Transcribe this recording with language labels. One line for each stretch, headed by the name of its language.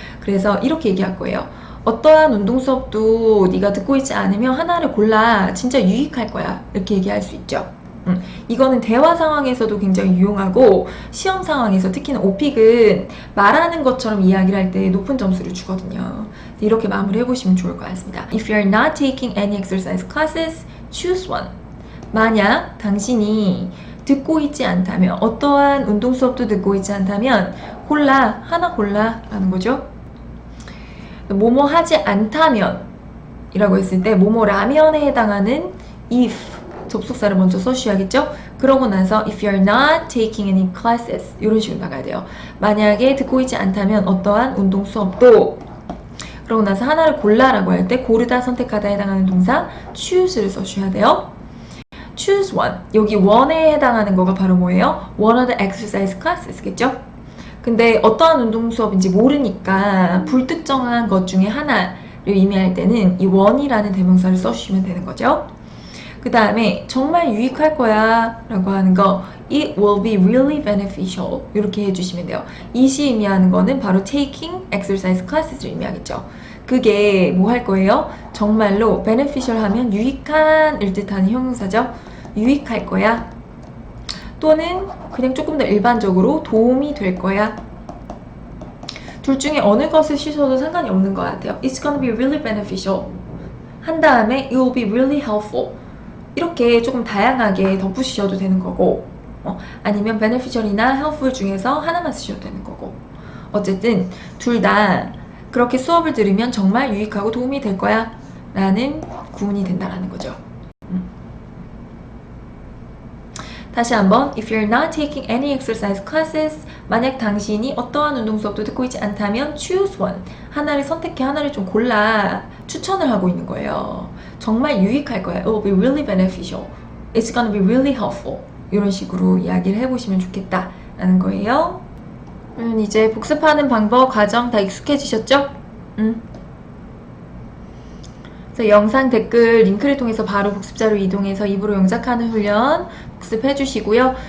Korean: 그래서 이렇게 얘기할 거예요. 어떠한 운동 수업도 네가 듣고 있지 않으면 하나를 골라. 진짜 유익할 거야. 이렇게 얘기할 수 있죠. 이거는 대화 상황에서도 굉장히 유용하고 시험 상황에서 특히나 오픽은 말하는 것처럼 이야기를 할 때 높은 점수를 주거든요. 이렇게 마무리 해보시면 좋을 것 같습니다.
English: If you are not taking any exercise classes, choose one.
Korean: 만약 당신이 듣고 있지 않다면, 어떠한 운동 수업도 듣고 있지 않다면 하나 골라 라는 거죠. 뭐뭐 하지 않다면 이라고 했을 때 뭐뭐라면에 해당하는 if 접속사를 먼저 써주셔야겠죠? 그러고 나서
English: if you're not taking any classes
Korean: 이런 식으로 나가야 돼요. 만약에 듣고 있지 않다면 어떠한 운동 수업도 그러고 나서 하나를 골라라고 할 때 고르다, 선택하다 해당하는 동사 choose를 써주셔야 돼요.
English: choose one.
Korean: 여기 one에 해당하는 거가 바로 뭐예요?
English: one of the exercise classes겠죠?
Korean: 근데 어떠한 운동 수업인지 모르니까 불특정한 것 중에 하나를 의미할 때는 이 one이라는 대명사를 써주시면 되는 거죠. 그 다음에 정말 유익할 거야 라고 하는 거
English: It will be really beneficial
Korean: 이렇게 해주시면 돼요. 이시 의미하는 거는 바로
English: taking exercise classes
Korean: 를 의미하겠죠. 그게 뭐 할 거예요? 정말로 beneficial 하면 유익한 을 뜻하는 형용사죠. 유익할 거야. 또는 그냥 조금 더 일반적으로 도움이 될 거야. 둘 중에 어느 것을 쓰셔도 상관이 없는 것 같아요.
English: It's gonna be really beneficial.
Korean: 한 다음에
English: it will be really helpful.
Korean: 이렇게 조금 다양하게 덧붙이셔도 되는 거고, 아니면 beneficial이나 helpful 중에서 하나만 쓰셔도 되는 거고. 어쨌든 둘 다 그렇게 수업을 들으면 정말 유익하고 도움이 될 거야 라는 구문이 된다라는 거죠. 다시 한번
English: If you're not taking any exercise classes,
Korean: 만약 당신이 어떠한 운동 수업도 듣고 있지 않다면
English: choose one.
Korean: 하나를 선택해 하나를 좀 골라 추천을 하고 있는 거예요. 정말 유익할 거야.
English: It will be really beneficial. It's gonna be really helpful.
Korean: 이런 식으로 이야기를 해보시면 좋겠다 라는 거예요. 이제 복습하는 방법, 과정 다 익숙해지셨죠? 그래서 영상 댓글 링크를 통해서 바로 복습자로 이동해서 입으로 영작하는 훈련 복습해 주시고요.